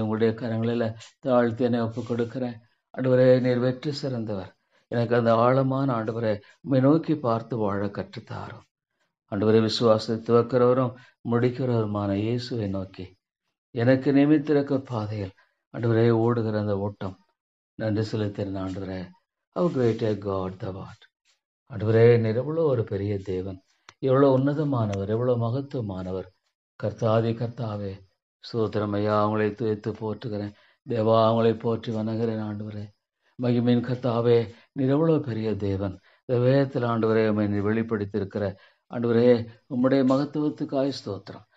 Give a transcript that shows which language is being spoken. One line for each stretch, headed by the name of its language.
Tamil: உங்களுடைய கரங்களில் தாழ்த்தி என்னை ஒப்புக் கொடுக்கிறேன். ஆண்டவரே, நீர் வெற்றி சிறந்தவர். எனக்கு அந்த ஆழமான ஆண்டவரே உம்மை நோக்கி பார்த்து வாழ கற்றுத்தாரும். ஆண்டவரே, விசுவாசத்தை துவக்கிறவரும் முடிக்கிறவருமான இயேசுவை நோக்கி எனக்கு நியமித்திருக்க பாதையில் ஆண்டவரே ஓடுகிற அந்த ஓட்டம் நன்றி செலுத்தின.
English: ஆண்டவரே, how great a God thou art.
Tamil: ஆண்டவரே, நீர் எவ்வளோ ஒரு பெரிய தேவன், எவ்வளோ உன்னதமானவர், எவ்வளோ மகத்துவமானவர். கர்த்தாவே ஸ்தோத்திரம் ஐயா. அவங்களை துதித்து போற்றுகிறேன். தேவா, அவங்களை போற்றி வணங்குகிறேன். ஆண்டவரே, மகிமையின் கர்த்தாவே, நீர் எவ்வளோ பெரிய தேவன். இந்த வேதத்தில் ஆண்டவரே உம்மை நீர் வெளிப்படுத்தியிருக்கிற ஆண்டவரே உம்முடைய மகத்துவத்துக்காய் ஸ்தோத்திரம்.